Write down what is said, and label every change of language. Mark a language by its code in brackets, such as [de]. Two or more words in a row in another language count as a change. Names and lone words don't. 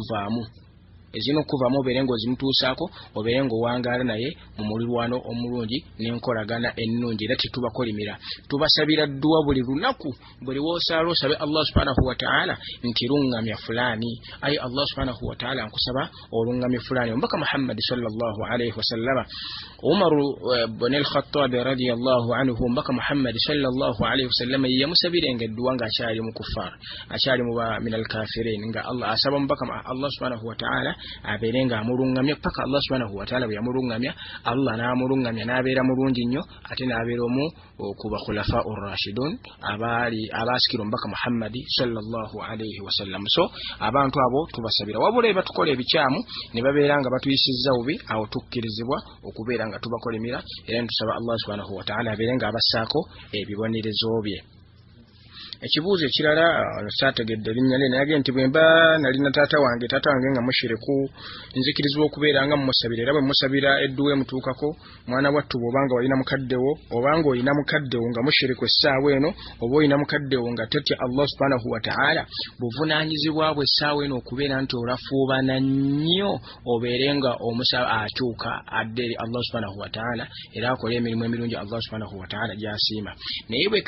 [lg] okuvaamu obeere ng'ozimutuusaako obeere ng'owangaala naye mu mulirwano omulungi n'enkolagana ennungi era tetubakolimira tubasabira dduwa buli lunaku buli woosaala osabe [ar] الله سبحانه وتعالى [lg] nti luŋŋamya fulaani ayi [ar] الله سبحانه و [lg] ta'ala nkusaba oluŋŋamya fulaani omubaka Muhammad [ar] صلى الله عليه وسلم [lg] Umar ibn al-Khattab [ar] رضي الله عنه [lg] omubaka Muhammad [ar] صلى الله عليه وسلم [lg] yamusabirenga edduwa ng'akyali mu kuffar akyali mu [ar] من الكافرين [lg] nga Allah asaba omubaka [ar] الله سبحانه وتعالى [lg] abeerenga amulungamya paka [ar] الله سبحانه وتعالى [lg] bwe yamulungamya Allah n'amulungamya n'abeera mulungi nnyo ate n'abeera omu ku bakhulafa ar-rashidun abaasikira omubaka Muhammad [ar] صلى الله عليه وسلم [lg] so abantu abo tubasabira wabula batukola ebikyamu ne babeera nga batuyisizza bubi awo tukkirizibwa okubeera nga tubakolimira era ntusaba [ar] الله سبحانه وتعالى [lg] abeere nga abassaako ebibonerezo bye ekibuuzo ekirala saategedde linnya lye naye nti bwe mba nalina taata wange nga mushiriku nzikirizibwa okubeera nga mmusabira era bwe musabira edduwa emutuukako mwana wattu bw'obanga olina mukaddewo obanga olina mukaddewo nga mushiriku essaawa eno oba olina mukaddewo nga tetya [ar] الله سبحانه وتعالى [lg] buvunaanyizibwa bwe essaawa eno okubeera nti olafuubana nnyo obeere nga omusaba akyuka adde eri [ar] الله سبحانه وتعالى [lg] era akola emirimu emirungi [ar] الله سبحانه وتعالى [lg] gy'asiima naye